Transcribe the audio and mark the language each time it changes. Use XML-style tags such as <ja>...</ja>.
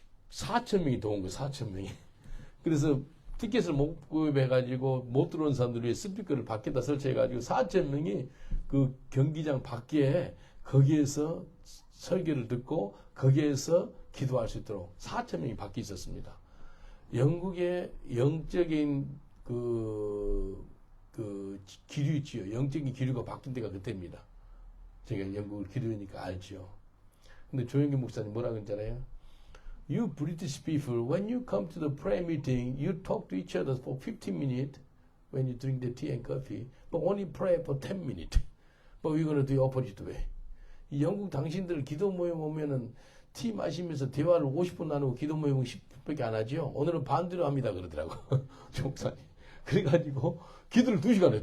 <ko>4,000명이 도온 거예요. 4,000명이. 그래서 티켓을 못 구입해가지고 못 들어온 사람들이 스피커를 밖에다 설치해가지고 4,000명이 그 경기장 밖에 거기에서 설교를 듣고 거기에서 기도할 수 있도록 4,000명이 밖에 있었습니다. 영국의 영적인 그 기류 있지요. 영적인 기류가 바뀐 데가 그때입니다. 제가 영국을 기류니까 알지요. 근데 조영기 목사님 뭐라 그랬잖아요.</ko> <en>You British people, when you come to the prayer meeting, you talk to each other for 15 minutes when you drink the tea and coffee, but only pray for 10 minutes. But we're going to do the opposite way.</en> <ko>이 영국 당신들 기도 모임 오면은 티 마시면서 대화를 50분 나누고 기도 모임은 10분밖에 안 하죠. 오늘은 반대로 합니다 그러더라고. 목사님. 그래가지고 기도를 2시간 해요.</ko>